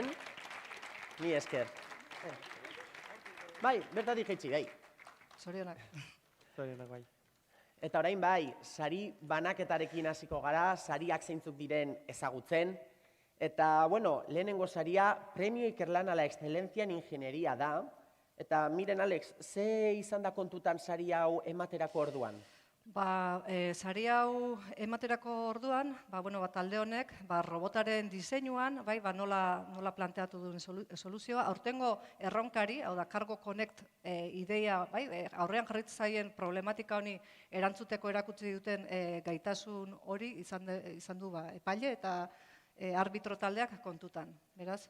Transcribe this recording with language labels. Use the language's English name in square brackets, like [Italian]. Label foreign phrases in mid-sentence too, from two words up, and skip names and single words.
[Basque] Ni esker. Bai, bertatik jaitsi, bai. Zorionak. Zorionak bai. Eta orain bai, sari banaketarekin hasiko gara, sariak zeintzuk diren ezagutzen. Eta, lehenengo saria, Premio Ikerlan a la Excelencia en Ingeniería da. Eta miren, Alex, ze izan da kontutan sari hau ematerako orduan? Sari hau ematerako orduan, talde honek, robotaren diseinuan, nola planteatu duen soluzioa, aurtengo erronkari, hau da, Cargo Connect ideia, aurrean jarritzen zaien problematika honi erantzuteko erakutsi duten gaitasun hori izan du epaile eta arbitro taldeak kontutan, beraz?